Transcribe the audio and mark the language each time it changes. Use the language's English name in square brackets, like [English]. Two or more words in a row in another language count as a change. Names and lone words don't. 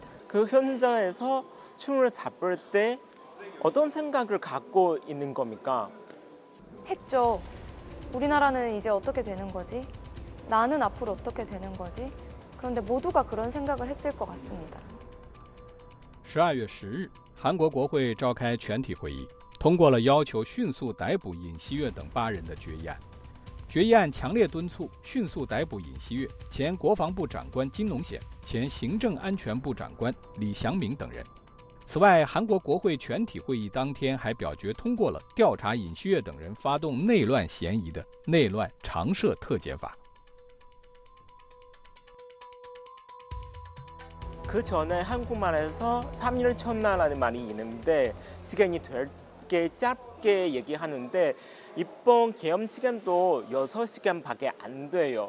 [Korean] 그 현장에서 춤을 잡을 때 어떤 생각을 갖고 있는 겁니까? 했죠. 우리나라는 이제 어떻게 되는 거지? 나는 앞으로 어떻게 되는 거지? 그런데 모두가 그런 생각을 했을 것 같습니다. [Chinese] 12 月10日，韩国国会召开全体会议，通过了要求迅速逮捕尹锡悦等8人的决议案。决议案强烈敦促迅速逮捕尹锡悦、前国防部长官金农显、前行政安全部长官李祥明等人。此外，韩国国会全体会议当天还表决通过了调查尹锡悦等人发动内乱嫌疑的内乱常设特检法。 [Korean] 그 전에 한국말에서 3일 첫날이라는 말이 있는데 시간이 되게 짧게 얘기하는데 이번 계엄 시간도 6시간밖에 안 돼요.